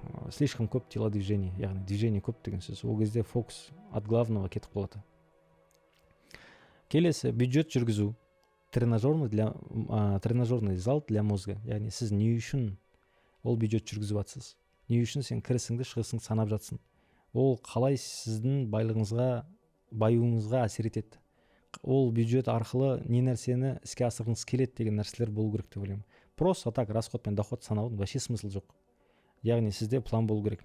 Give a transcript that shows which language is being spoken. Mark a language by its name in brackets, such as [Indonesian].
[Kazakh] Слишком көп телодвижение, яғни движение көп деген сөз. Ол кезде фокус [Russian] от главного [Kazakh] кетіп қалады. Келесі, бюджет жүргізу. [Russian] Тренажерный зал для мозга. [Kazakh] Яғни сіз не үшін ол бюджет жүргізіп жатсыз? Не үшін сен кірісіңді, шығысыңды санап жатсың? Ол қалай сіздің баюыңызға әсер етеді? Ол бюджет арқылы не нәрсені іске асырғыңыз келеді деген нәрселер болу керек деп ойлаймын. [Russian] Просто так расход [Kazakh] пен доход санаудың [Russian] вообще смысл [Kazakh] жоқ. Яғни сізде план болу керек.